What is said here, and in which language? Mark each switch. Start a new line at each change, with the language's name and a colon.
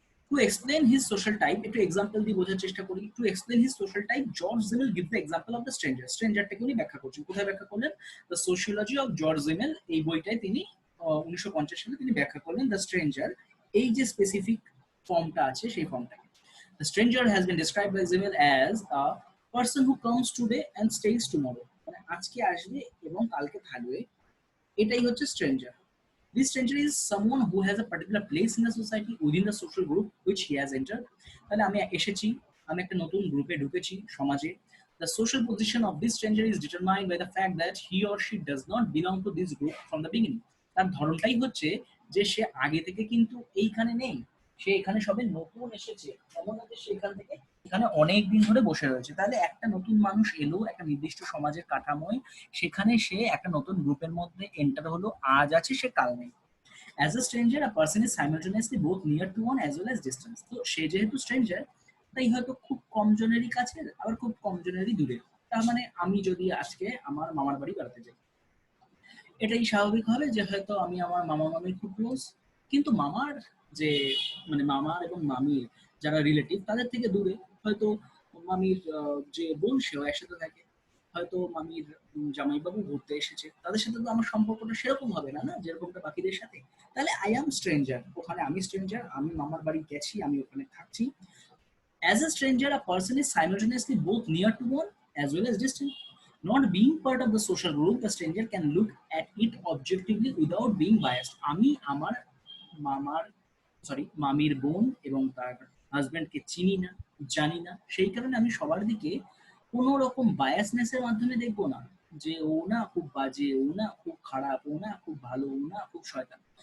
English: to explain his social type,
Bangla: একটু example দিয়ে বোঝার চেষ্টা করি।
English: To explain his social type, George Simmel give the example of the stranger.
Bangla: স্ট্রেঞ্জারটাকে উনি ব্যাখ্যা করছেন, কোথায় ব্যাখ্যা করলেন? The sociology of George Gmail, এই বইটায় তিনি 1950 সালে তিনি ব্যাখ্যা করলেন দ্য স্ট্রেঞ্জার, এই যে স্পেসিফিক ফর্মটা আছে সেই ফর্মটাকে।
English: The stranger has been described by Zimmel as a person who comes today and stays tomorrow,
Bangla: মানে আজকে আসবে এবং কালকে থাকবে, এটাই হচ্ছে stranger.
English: This stranger is someone who has a particular place in the society within the social group which he has entered.
Bangla: তাহলে আমি এসেছি, আমি একটা নতুন গ্রুপে ঢুকেছি সমাজে।
English: The social position of this stranger is determined by the fact that he or she does not belong to this group from the beginning.
Bangla: তার ধরনটাই হচ্ছে যে সে আগে থেকে কিন্তু এইখানে নেই, সে এখানে সবে নতুন এসেছে, এমন না যে সে এখান থেকে এখানে অনেক দিন ধরে বসে রয়েছে। তাহলে একটা নতুন মানুষ এলো একটা নির্দিষ্ট সমাজের কাঠামোয়, সেখানে সে একটা নতুন গ্রুপের মধ্যে এন্টার হলো, আজ আছে সে কাল নেই।
English: As a stranger a person is simultaneously both near to one as well as distance.
Bangla: তো সে যেহেতু স্ট্রেঞ্জার, তাই হয়তো খুব কম জনেরই কাছে আবার খুব কম জনেরই দূরে। তার মানে আমি যদি আজকে আমার মামার বাড়ি বেড়াতে যাই, এটাই স্বাভাবিক হবে যে হয়তো আমি আমার মামা মামির খুব ক্লোজ, কিন্তু মামার যে মানে মামার এবং মামির যারা রিলেটিভ তাদের থেকে দূরে হয়তো মামির যে বোন সেও একসাথে থাকে, হয়তো মামির জামাইবাবু ঘুরতে এসেছে, তাদের সাথে তো আমার সম্পর্কটা সেরকম হবে না, না যেরকমটা বাকিদের সাথে। তাহলে
English: I am stranger,
Bangla: ওখানে আমি স্ট্রেঞ্জার, আমি মামার বাড়ি গেছি, আমি ওখানে থাকছি।
English: As a stranger, a person is simultaneously both near to one as well as distant. Not being part of the social group, the stranger can look at it objectively without being biased.
Bangla: আমি আমার মামার মামির বোন এবং তার হাজবেন্ডকে চিনি না, জানি না, সেই কারণে আমি সবার দিকে কোনো রকম বায়াসনেসের মাধ্যমে দেখবো না যে ও না খুব বাজে, ও না খুব খারাপ, ও না খুব ভালো, ও না খুব শয়তান।